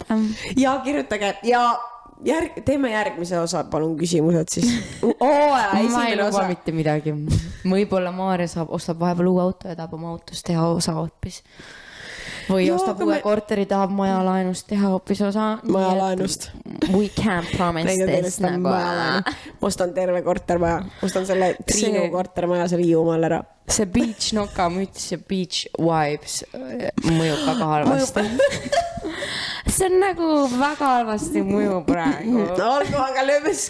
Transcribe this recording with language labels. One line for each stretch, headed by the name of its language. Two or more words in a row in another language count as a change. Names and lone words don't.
Estonian: ja kirjutage ja teeme järgmise osa , palun küsimused siis . hooaja ma ei esimene luba osa . mitte midagi . võib-olla Maarja ostab vahepeal uue auto ja tahab oma autost teha osa hoopis . või Joo, ostab aga uue me- korteri , tahab majalaenust teha hoopis osa . Majalaenust.
English: We can't promise this nagu .
Estonian: ma ostan terve kortermaja , ostan selle Triinu See- kortermaja seal Hiiumaal ära . see beach nokamüts ja
English: beach vibes
Estonian: mõjub väga halvasti . see on nagu väga halvasti mõjub praegu . olgu , aga lööme siis